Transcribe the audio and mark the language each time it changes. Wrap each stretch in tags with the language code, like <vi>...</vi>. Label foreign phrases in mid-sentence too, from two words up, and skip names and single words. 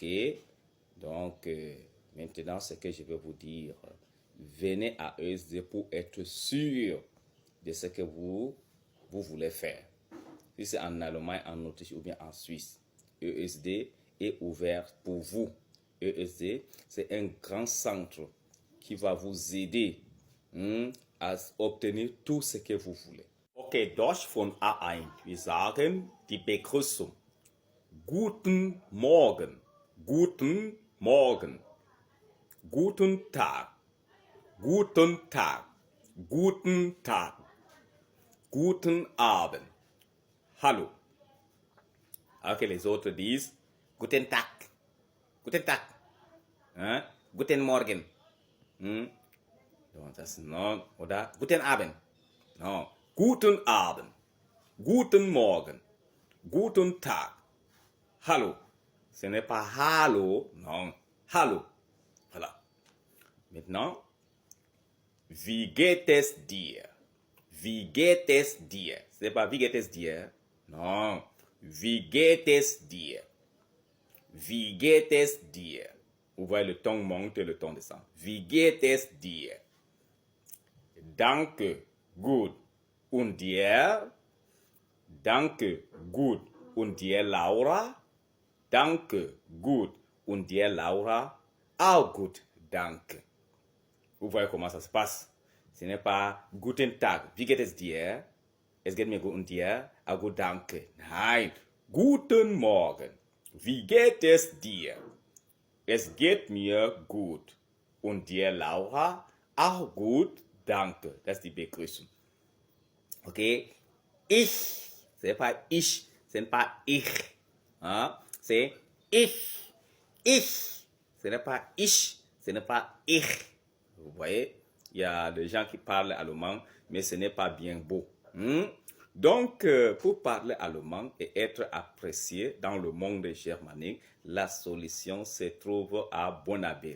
<fr>Donc, maintenant, ce que je vais vous dire, venez à ESD pour être sûr de ce que vous voulez faire. Si c'est en Allemagne, en Autriche ou bien en Suisse, ESD est ouvert pour vous. ESD, c'est un grand centre qui va vous aider à obtenir tout ce que vous voulez.</fr> <de>Okay, Deutsch von A1. Wir sagen die Begrüßung. Guten Morgen. Guten Morgen. Guten Tag. Guten Tag. Guten Tag. Guten Abend. Hallo.</de> <fr>Alors que les autres disent</fr> <de>Guten Tag. Guten Tag. Hein? Guten Morgen. Donc, das non. Oder Guten Abend. Non. Guten Abend. Guten Morgen. Guten Tag. Hallo.</de> <fr>Ce n'est pas hallo, non. Hallo. Voilà. Maintenant,</fr> <de>wie geht es dir? Wie geht es dir?</de> <fr>Ce n'est pas</fr> <de>wie geht es dir?</de> <fr>Non.</fr> <de>Wie geht es dir? Wie geht es dir?</de> <fr>Vous voyez, le ton monte et le ton descend.</fr> <de>Wie geht es dir? Danke, gut. Und dir? Danke, gut. Und dir, Laura? Danke, gut. Und dir, Laura? Auch gut, danke.</de> <fr>Vous voyez comment ça se passe. Ce n'est pas</fr> <de>Guten Tag. Wie geht es dir? Es geht mir gut und dir? Auch gut, danke. Nein. Guten Morgen. Wie geht es dir? Es geht mir gut. Und dir, Laura? Auch gut, danke. Das ist die Begrüßung. Okay? Ich.</de> <fr>C'est pas ich. C'est pas ich. Hein? C'est ich.</fr> <de>Ich.</de> <fr>Ce n'est pas ich. Ce n'est pas ich. Vous voyez? Il y a des gens qui parlent allemand, mais ce n'est pas bien beau. Donc, pour parler allemand et être apprécié dans le monde germanique, la solution se trouve à Bonabéry.</fr>